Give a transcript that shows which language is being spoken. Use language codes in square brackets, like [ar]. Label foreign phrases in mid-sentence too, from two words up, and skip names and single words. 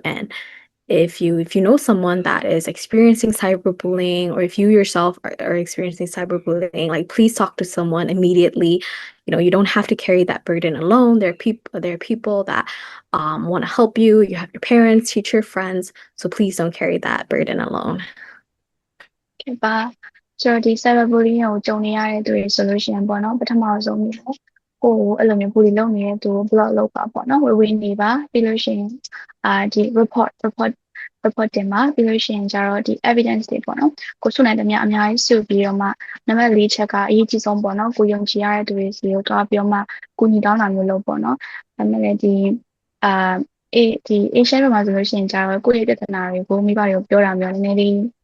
[en] And if you know someone that is experiencing cyberbullying, or if you yourself are experiencing cyberbullying, like please talk to someone immediately. You don't have to carry that burden alone. There are people that want to help you. You have your parents, teacher, friends, so please don't carry that burden alone. [my] ကဲပါဆိုတော့ဒီ cyberbullying ကိုကြုံနေရတဲ့သူတွေဆိုလို့ရှိရင်ပေါ့နော်ပထမဆုံးနေတော့ကိုယ်အဲ့လိုမျိုး bully လုပ်နေတဲ့သူ ကို block လုပ်ပါပေါ့နော်ဝေနေပါပြီးလို့ရှိရင်ဒီ report တင်ပါပြီးလို့ရှိရင်ကျတော့ဒီ evidence တွေပေါ့နော်ကိုစုနိုင်သမျှအများကြီးစုပြီးတော့မှနံပါတ်၄ချက်ကအရေးကြီးဆုံးပေါ့နော်ကိုယုံကြည်ရတဲ့သူတွေစီကိုတွားပြီးတော့မှကိုညီတောင်းတာမျိုးလုပ်ပေါ့နော်ဒါပေမဲ့လည်းဒီဒီ Asian ဘက်မှာဆိုလို့ရှိရင်ကျတော့ကိုယ့်ရဲ့ပြဿနာတွေကိုမိဘတွေကိုပြောတာမျိုးနည်းနည်းလေး